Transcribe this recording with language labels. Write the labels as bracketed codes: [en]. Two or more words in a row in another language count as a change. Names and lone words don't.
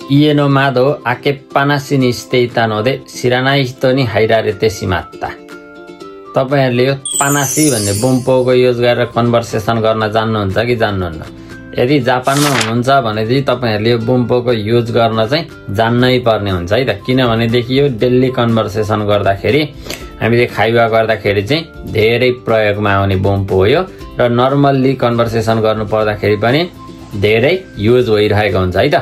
[ja] 家の窓開けっぱなしにしていたので知らない人に入られてしまった。 [ne] तपाईहरुले यो पानासी भन्ने बुम्पोको युज गरेर कन्भर्सेसन गर्न जान्नुहुन्छ कि जान्नुहुन्न? यदि जापानमा हुनुहुन्छ भने चाहिँ तपाईहरुले यो बुम्पोको युज गर्न चाहिँ जान्नै पर्ने हुन्छ है त। किनभनेदेखि यो [en] daily conversation [ne] गर्दाखेरि हामीले खाइवा गर्दाखेरि चाहिँ धेरै प्रयोगमा आउने बुम्पो हो यो र [en] normally conversation [ne] गर्नु पर्दाखेरि पनि धेरै युज भइरहेको हुन्छ है त।